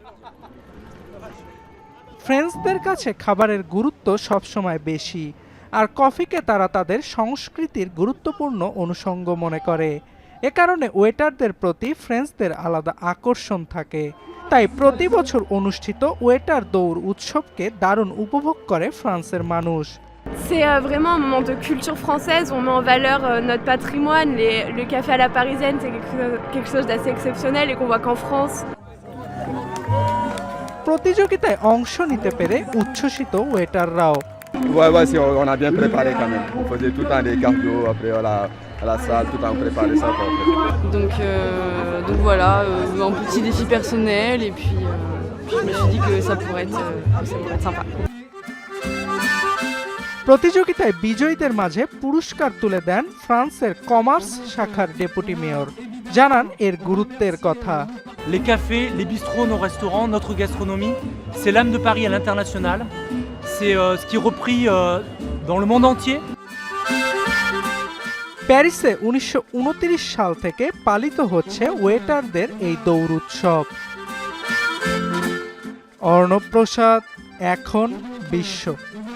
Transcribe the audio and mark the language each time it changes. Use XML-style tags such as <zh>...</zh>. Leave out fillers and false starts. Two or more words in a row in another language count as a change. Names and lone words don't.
<bn>ফ্রেঞ্চদের কাছে খাবারের গুরুত্ব সবসময় বেশি, আর কফিকে তারা তাদের সংস্কৃতির গুরুত্বপূর্ণ অনুষঙ্গ মনে করে। এ কারণে ওয়েটারদের প্রতি ফ্রেঞ্চদের আলাদা আকর্ষণ থাকে। তাই প্রতি বছর অনুষ্ঠিত ওয়েটার দৌড় উৎসবকে দারুণ উপভোগ করে ফ্রান্সের মানুষ।</bn> <fr>C'est vraiment un moment de culture française, on met en valeur notre patrimoine. Le café à la parisienne, c'est quelque chose d'assez exceptionnel et qu'on voit qu'en France.</fr> <bn>প্রতিযোগিতায় অংশ নিতে পেরে উচ্ছ্বসিত ওয়েটাররাও।</bn> <fr>Ouais, si on a bien préparé quand même. On faisait tout le temps des cardio, après voilà, à la salle, tout le temps on préparait ça. Quoi, en fait. Donc voilà, un petit défi personnel et puis je me suis dit que ça pourrait être sympa.</fr> <bn>প্রতিযোগিতায় বিজয়ীদের মাঝে পুরস্কার তুলে দেন ফ্রান্সের কমার্স শাখার ডেপুটি মেয়র, জানান এর গুরুত্বের কথা।</bn> <fr>Les cafés, les bistrots, nos restaurants, notre gastronomie, c'est l'âme de Paris à l'international. C'est ce qui est repris dans le monde entier.</fr> <bn>প্যারিসে ১৯২৯ সাল থেকে পালিত হচ্ছে ওয়েটারদের এই দৌড় উৎসব। অর্ণব প্রসাদ, এখন বিশ্ব।</bn>